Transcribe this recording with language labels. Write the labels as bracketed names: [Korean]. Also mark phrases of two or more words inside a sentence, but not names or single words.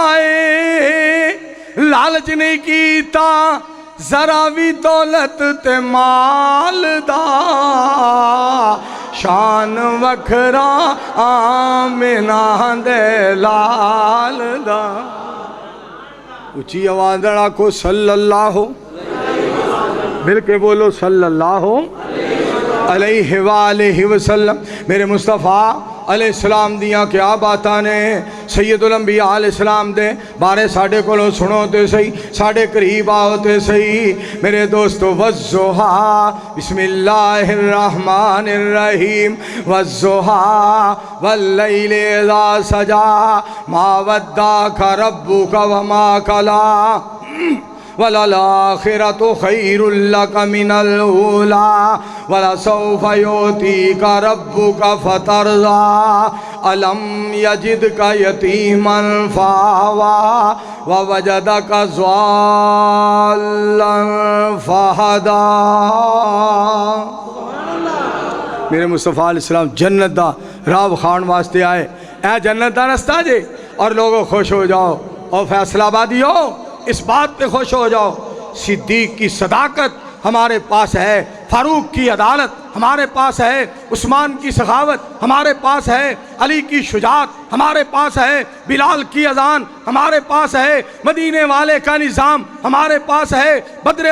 [Punjabi] ہے، لالچ نہیں کیتا ذرا بھی دولت تے مال دا، شان وکھرا آمنہ دے لال دا. اُچی آواز آکھو صلى الله، مل کے بولو [Arabic] صلى الله عليه وآله وسلم. [Punjabi] میرے مصطفیٰ علیہ السلام دیاں کیا باتاں نے، سید الانبیاء علیہ السلام دے بارے ساڈے کولوں سنو تے سہی، ساڈے قریب آؤ تے سہی. میرے دوستو [Arabic] والضحى بسم الله الرحمن الرحيم، والضحى والليل إذا سجى، ما ودعك ربك وما قلى, وللآخرة خير لك من الأولى، ولسوف يعطيك ربك فترضى، ألم يجدك يتيما فآوى، ووجدك ضالا فهدى. [Punjabi] میرے مصطفیٰ علیہ السلام جنت دا راہ وکھان واسطے آئے، اے جنت دا رستہ جے, [Urdu] اور لوگو خوش ہو جاؤ. اور فیصل آبادیو اس بات پے خوش ہو جاؤ، صدیق کی صداقت ہمارے پاس ہے، فاروق کی عدالت ہمارے پاس ہے، عثمان کی سخاوت ہمارے پاس ہے, علی کی شجاعت ہمارے پاس ہے، بلال کی اذان ہمارے پاس ہے، مدینے والے کا نظام ہمارے پاس ہے، بدر